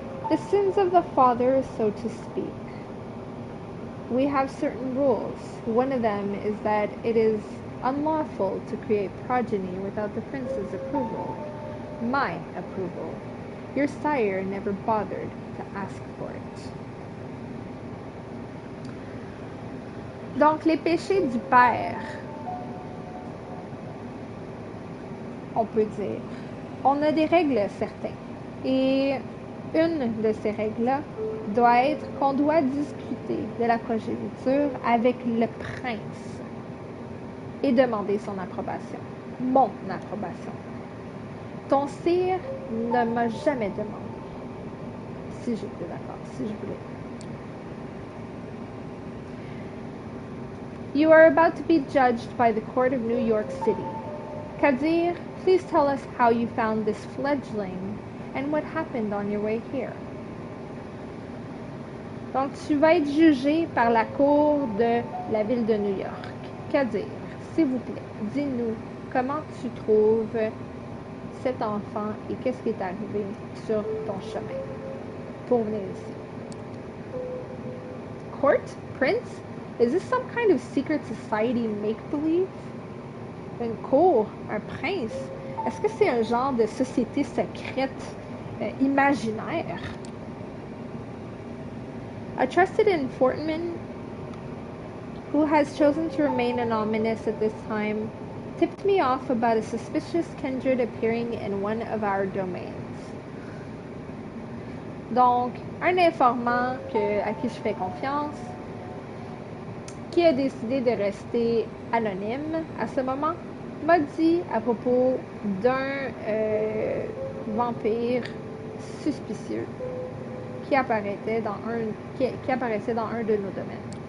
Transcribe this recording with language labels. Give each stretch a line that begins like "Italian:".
English: The sins of the father, so to speak. We have certain rules. One of them is that it is unlawful to create progeny without the prince's approval. My approval. Your sire never bothered to ask for it.
French: Donc, les péchés du père, on peut dire, on a des règles certaines. Et une de ces règles-là doit être qu'on doit discuter de la progéniture avec le prince et demander son approbation. Mon approbation. Ton sire ne m'a jamais demandé si j'étais d'accord, si je voulais.
English: You are about to be judged by the court of New York City. Kadir, please tell us how you found this fledgling and what happened on your way here.
French: Donc, tu vas être jugé par la cour de la ville de New York. Kadir, s'il vous plaît, dis-nous comment tu trouves cet enfant et qu'est-ce qui est arrivé sur ton chemin pour venir ici.
English: Court? Prince? Is this some kind of secret society make-believe?
French: Une cour? Un prince? Est-ce que c'est un genre de société secrète imaginaire?
English: A trusted informant who has chosen to remain anonymous at this time tipped me off about a suspicious kindred appearing in one of our domains.
French: Donc, un informant à qui je fais confiance, qui a décidé de rester anonyme à ce moment, m'a dit à propos d'un vampire suspicieux qui apparaissait dans un de nos domaines.